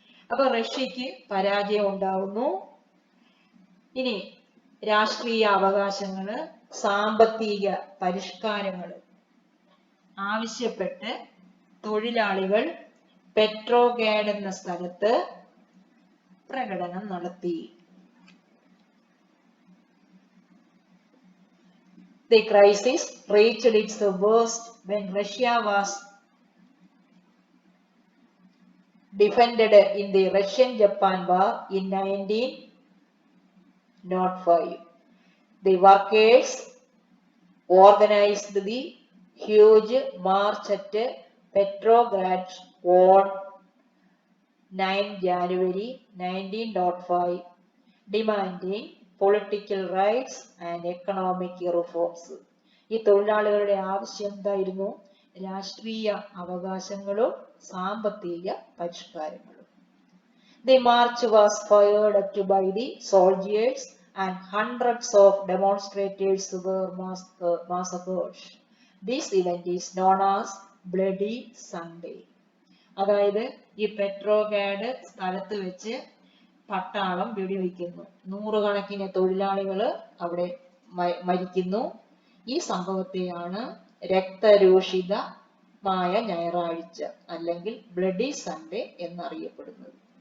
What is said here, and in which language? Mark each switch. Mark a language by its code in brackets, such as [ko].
[ml] അപ്പൊ റഷ്യക്ക് പരാജയം ഉണ്ടാവുന്നു. ഇനി രാഷ്ട്രീയ അവകാശങ്ങള്, സാമ്പത്തിക പരിഷ്കാരങ്ങൾ ആവശ്യപ്പെട്ട് തൊഴിലാളികൾ പെട്രോഗ്രാഡ് എന്ന സ്ഥലത്ത് പ്രകടനം നടത്തി. [en] The crisis reached its worst when Russia was defended in the Russian-Japan War in 1905. The workers organized the huge march at Petrograd on 9 January 1905, demanding political rights and economic reforms. [ml] ഈ തൊഴിലാളികളുടെ ആവശ്യം എന്തായിരുന്നു? രാഷ്ട്രീയ അവകാശങ്ങളും സാമ്പത്തിക പരിഷ്കാരങ്ങളും. [en] The march was fired at by the soldiers and hundreds of demonstrators were massacred. This event is known as Bloody Sunday. [ml] അതായത് ഈ പെട്രോഗ്രാഡ് സ്ഥലത്ത് വെച്ച് പട്ടാളം വെടിവെക്കുന്നു, നൂറുകണക്കിന് തൊഴിലാളികൾ അവിടെ മരിക്കുന്നു. ഈ സംഭവത്തെയാണ് രക്തരൂഷിതമായ ഞായറാഴ്ച അല്ലെങ്കിൽ ബ്ലഡി സൺഡേ എന്നറിയപ്പെടുന്നത്.